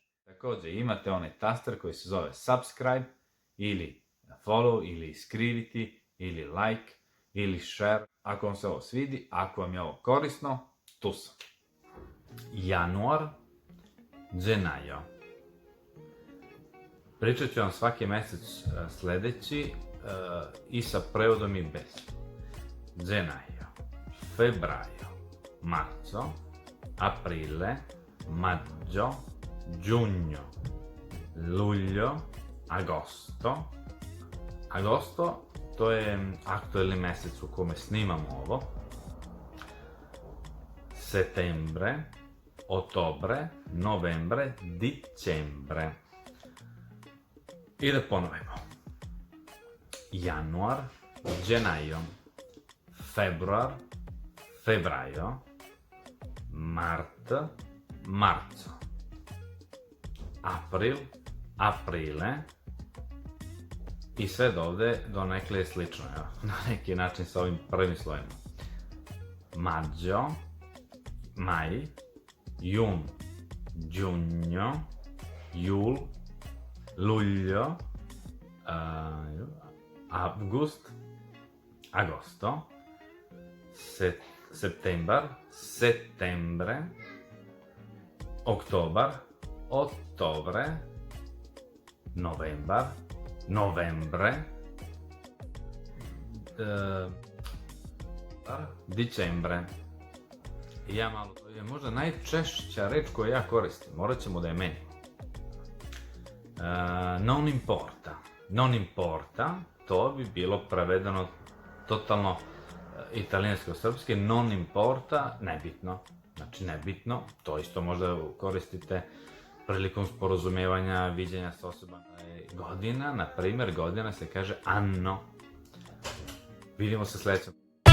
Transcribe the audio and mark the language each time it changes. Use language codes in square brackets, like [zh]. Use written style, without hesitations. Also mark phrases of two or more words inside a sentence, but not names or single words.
[bs] Također imate onaj taster koji se zove subscribe ili follow ili iskriviti ili like ili share. Ako vam se ovo svidi, ako vam je ovo korisno, tu sam. Januar, gennaio. Pričat ću vam svaki mjesec sljedeći i sa prevodom i bez. [it] Gennaio, febbraio, marzo, aprile, maggio, giugno, luglio, agosto. Agosto, [bs] to je aktualni mjesec u kome snimamo ovo. [it] Settembre, ottobre, novembre, dicembre. [bs] I da ponovimo. Januar, [it] gennaio, februar, febbraio, mart, marzo, april, aprile, [bs] i sve do ovde donekle je slično, na neki način sa ovim prvim slojima. Maggio, maj, jun, giugno, jul, luglio, [it] avgust, agosto, septembar, settembre, oktobar, ottobre, novembar, novembre, dicembre. [bs] To je možda najčešća reč koju ja koristim, morat ćemo da je menimo. [it] Non importa. Non importa, [bs] to bi bilo prevedeno totalno italijansko-srpski, [it] non importa, [bs] nebitno. Znači nebitno, to isto možda koristite prilikom sporazumijevanja, viđenja s osobama. Godina, na primjer, godina se kaže anno. Vidimo se sljedećem.